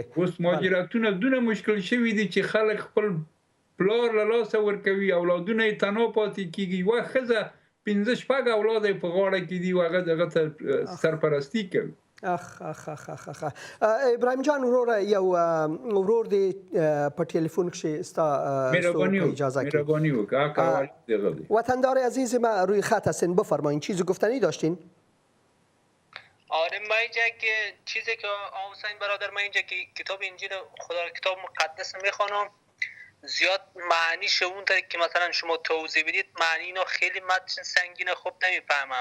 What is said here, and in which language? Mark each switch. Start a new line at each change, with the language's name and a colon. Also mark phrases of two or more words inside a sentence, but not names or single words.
Pashto: اوس مهاجرتونه دونه مشکل شوي دي چې خلک خپل پلار له لاسه ورکوي، اولادونه یې تنها پاتې کېږي. یوه ښځه 5-6 اولاد یې په غاړه کې دي او هغه ته سرپرستي کوي. ابراهیم جان وروره، یو ورور دی په ټلیفون کې ستا اجازه کې. مهربانی وکړه.
Persian: وطندار عزیز ما روی خط هستین، بفرمایین چیزی گفتنی داشتین؟ آره ما اینجا که چیزی که حسین برادر ما اینجا که کتاب انجیل خدا کتاب مقدس میخوانم زیاد معنیش اون طریق که مثلا شما توضیح بدید معنی اینو خیلی متن سنگینه خوب نمیفهمم.